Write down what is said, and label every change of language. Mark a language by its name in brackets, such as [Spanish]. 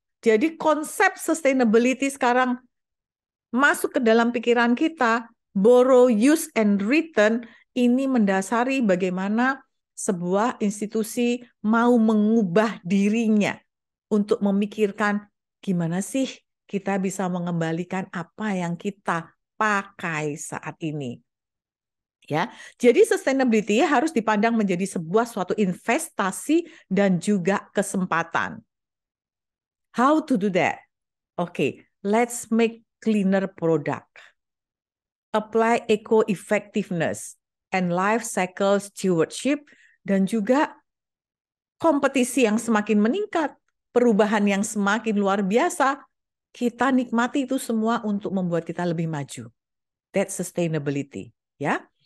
[Indonesian] Jadi konsep sustainability sekarang masuk ke dalam pikiran kita, [English] borrow, use, and return, [Indonesian] ini mendasari bagaimana sebuah institusi mau mengubah dirinya untuk memikirkan gimana sih kita bisa mengembalikan apa yang kita pakai saat ini. Ya, jadi sustainability harus dipandang menjadi sebuah suatu investasi dan juga kesempatan. [English] How to do that? Okay, let's make cleaner product. Apply eco-effectiveness and life cycle stewardship, [Indonesian] dan juga kompetisi yang semakin meningkat, perubahan yang semakin luar biasa. kita nikmati itu semua untuk membuat kita lebih maju. [English] That's sustainability, ya.